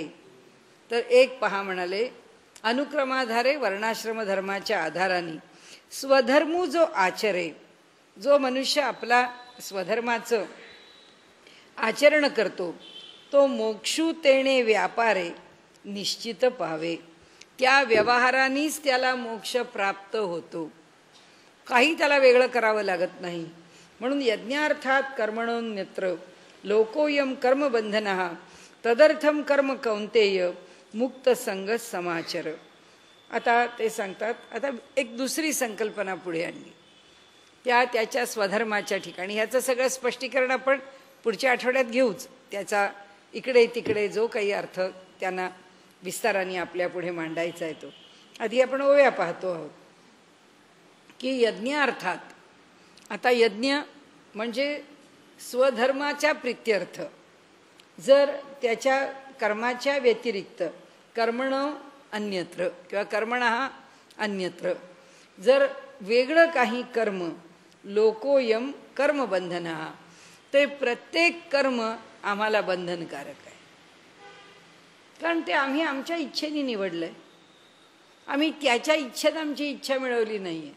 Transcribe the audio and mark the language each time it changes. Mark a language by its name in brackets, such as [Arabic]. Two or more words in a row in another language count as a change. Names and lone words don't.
[Marathi] तर एक पहा म्हणाले, अनुक्रमाधारे वर्णाश्रम धर्माच्या आधाराने स्वधर्मू जो आचरे, जो मनुष्य आपला स्वधर्माचं आचरण करतो तो मोक्षू तेणे व्यापारे निश्चित पावे. त्या व्यवहारानेच त्याला मोक्ष प्राप्त होतो, काही त्याला वेगळं करावं लागत नाही. [Sanskrit] म्हणून यज्ञार्थात कर्मणोन्यत्र लोकोयम कर्मबंधनः तदर्थम कर्म कौंतेय मुक्त संग समाचर. [Marathi] आता ते सांगतात, आता एक दुसरी संकल्पना पुढे आणली त्याच्या स्वधर्माच्या ठिकाणी. ह्याचं सगळं स्पष्टीकरण आपण पुढच्या आठवड्यात घेऊच. त्याचा इकडे तिकडे जो काही अर्थ त्यांना विस्ताराने आपल्या पुढे मांडायचा आहे तो. आधी आपण ओव्या पाहतो आहोत की यज्ञार्थात. आता यज्ञ म्हणजे स्वधर्माच्या प्रित्यर्थ. जर त्याच्या कर्माच्या व्यतिरिक्त [Sanskrit] कर्मण अन्यत्र [Marathi] किंवा [Sanskrit] कर्मणः अन्यत्र [Marathi] जर वेगळं काही कर्म, [Sanskrit] लोकोयम कर्मबंधनः, [Marathi] ते प्रत्येक कर्म आम्हाला बंधनकारक आहे. कारण ते आम्ही आमच्या इच्छेने निवडलंय. आम्ही त्याच्या इच्छेत आमची इच्छा मिळवली नाही आहे.